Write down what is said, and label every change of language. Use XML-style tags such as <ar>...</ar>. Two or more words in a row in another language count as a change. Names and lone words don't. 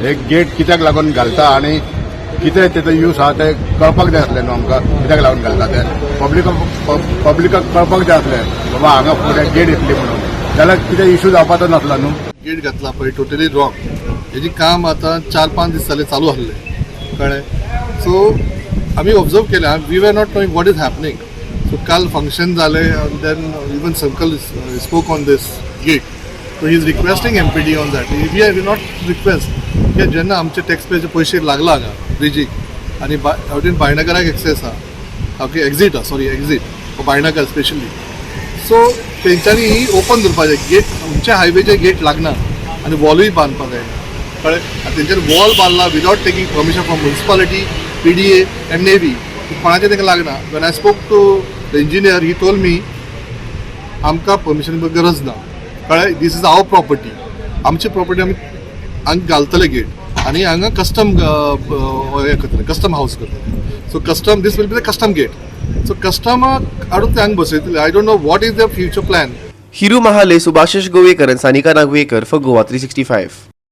<kok>एक गेट कित्याक लागून घालता आनी कितें तेचो यूज आहा ते कळपाक जाय आसलें न्हू आमकां कित्याक लागून घालता ते पब्लिकाक कळपाक जाय आसलें बाबा हांगा फुडें गेट येतली म्हणून जाल्यार कितें इश्यू जावपाचो नासलो न्हू. गेट घातला पळय</kok> <en>totally wrong.</en> <kok>हेजी काम आतां 4-5 दीस जाले चालू आसलें कळ्ळें.</kok> <en>सो</en> <kok>आमी ऑब्जर्व केलें</kok> <en>we were not knowing what is happening. सो</en> <kok>काल फंक्शन जालें</kok> <en>and then even circle spoke on this gate. So he is requesting MPD on that. we are not request</en> <kok>की जेन्ना आमचे टॅक्स पेचे पयशे लागला हांगा ब्रिजीक आनी हावटेन भायनागराक एक्सेस आहा ओके एक्झीट आहा सॉरी एक्झीट भायनागर स्पेशली. सो तेंच्यांनी ही ओपन दवरपाचें गेट. खंयच्या हायवेचे गेट लागना आनी वॉलूय बांदपाक जाय कळ्ळें. आनी तेंच्यानी वॉल बांदला</kok> <en>without taking permission from municipality PDA and navy.</en> <kok>कोणाचें ताका लागना.</kok> <en>when I spoke to the engineer he told me</en> <kok>आमकां परमिशन गरज ना कळ्ळें.</kok> <en>This is our property.</en> <kok>आमची प्रॉपर्टी आमी हांगा घालतले गेट आनी हांगा कस्टम हें करतले कस्टम हावस करतले.</kok> <en>so custom this will be the custom gate. सो</en> <kok>कस्टमाक हाडून ते हांगा बसयतले.</kok> <en>I don't know what is the future plan. हिरू महाले, सुभाषिश गोवेकर and Sanika Nagwekar for Goa 365.</en>